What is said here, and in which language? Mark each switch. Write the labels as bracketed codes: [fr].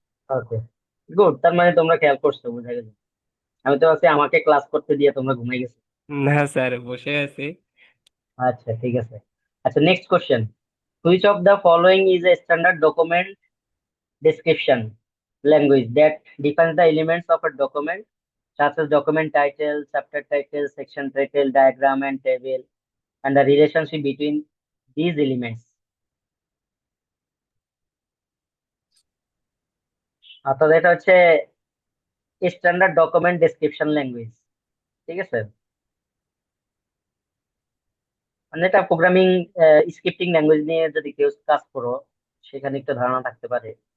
[bn] ওকে, good, তার মানে তোমরা খেয়াল করছো, বুঝা গেল। আমি তো ভাবছি আমাকে ক্লাস করতে দিয়ে তোমরা ঘুমাই গেছো। না স্যার, বসে আছি। আচ্ছা ঠিক আছে। [en] আচ্ছা, next question, which of the following is a standard document description language that defines the elements of a document, such as document title, chapter title, section title, diagram, and table, and the relationship between these elements. [bn] অর্থাৎ এটা হচ্ছে standard document description language. ঠিক আছে, মানে এটা programming scripting language নিয়ে যদি কেউ কাজ করো, সেখানে একটা ধারণা থাকতে পারে।